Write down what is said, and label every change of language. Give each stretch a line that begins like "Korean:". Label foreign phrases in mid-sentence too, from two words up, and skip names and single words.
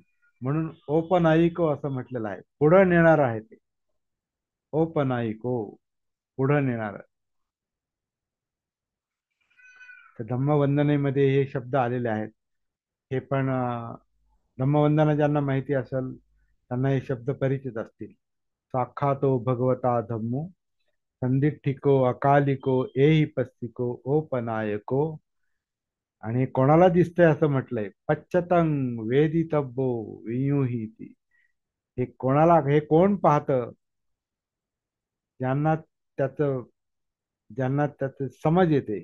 Marathi: म्हणून ओपनाईको असं म्हटलेलं आहे, पुढं नेणार आहे ते. ओपनाईको, पुढं नेणार. तर धम्मवंदनेमध्ये हे शब्द आलेले आहेत. हे पण धम्मवंदना ज्यांना माहिती असेल त्यांना हे शब्द परिचित असतील.
Pali: साक्षातो भगवता धम्मो, संदिठ्ठिको अकालिको एहि पस्तिको ओपनायको.
Marathi: आणि कोणाला दिसतंय असं म्हटलंय,
Pali: पच्चतंग वेदितब्बो वियुहीति.
Marathi: हे कोणाला, हे कोण पाहतं, ज्यांना त्याचं ज्यांना त्याचं समज येते.